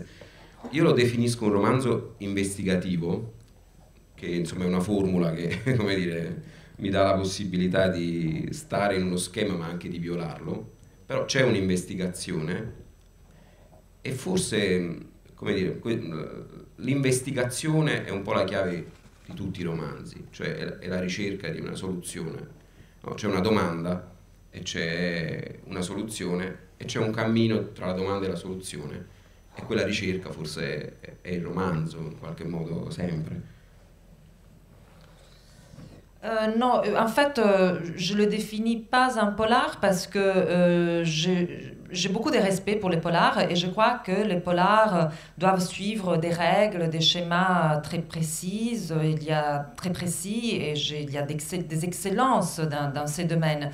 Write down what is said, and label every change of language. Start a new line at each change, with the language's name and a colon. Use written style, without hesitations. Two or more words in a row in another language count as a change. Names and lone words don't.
Italian: Io lo definisco un romanzo investigativo, che insomma è una formula che, come dire, mi dà la possibilità di stare in uno schema ma anche di violarlo, però c'è un'investigazione e forse, come dire, l'investigazione è un po' la chiave di tutti i romanzi, cioè è la ricerca di una soluzione, no? C'è una domanda e c'è una soluzione e c'è un cammino tra la domanda e la soluzione, e quella ricerca forse è il romanzo in qualche modo sempre.
French: Non, en fait, je le définis pas un polar parce que j'ai beaucoup de respect pour les polars et je crois que les polars doivent suivre des règles, des schémas très précises. Il y a très précis et il y a des excellences dans ces domaines.